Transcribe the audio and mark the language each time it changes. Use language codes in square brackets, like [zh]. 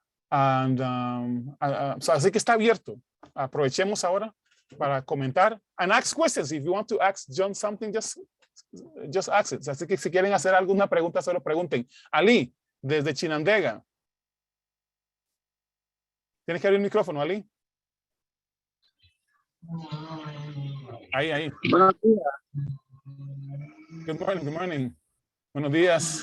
[en] And so [es] así que está abierto. Aprovechemos ahora para comentar [en] and ask questions. If you want to ask John something, just ask it. [es] Así que si quieren hacer alguna pregunta, solo pregunten. Ali, desde Chinandega. Tienes que abrir el micrófono, Ali. Ahí. Buenos días. [en] Good morning. [es] Buenos días.